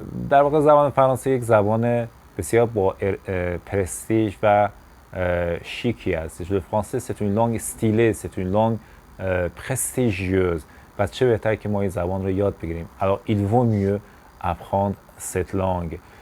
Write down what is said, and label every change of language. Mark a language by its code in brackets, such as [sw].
[fa] در واقع زبان فرانسه یک زبان بسیار با پرستیژ و شیکی است. [fr] Le français c'est une langue stylée, c'est une langue prestigieuse. [fa] پس چه بهتر که ما این زبان رو یاد بگیریم. [fr] Alors il vaut mieux apprendre cette langue.